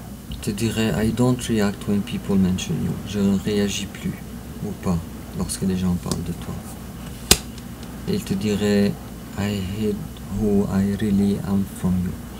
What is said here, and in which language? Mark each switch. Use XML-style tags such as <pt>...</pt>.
<fr>Il te dirait</fr> <en>I don't react when people mention you.</en> <fr>Je ne réagis plus ou pas lorsque les gens parlent de toi. Et il te dirait</fr> <en>I hid who I really am from you.</en>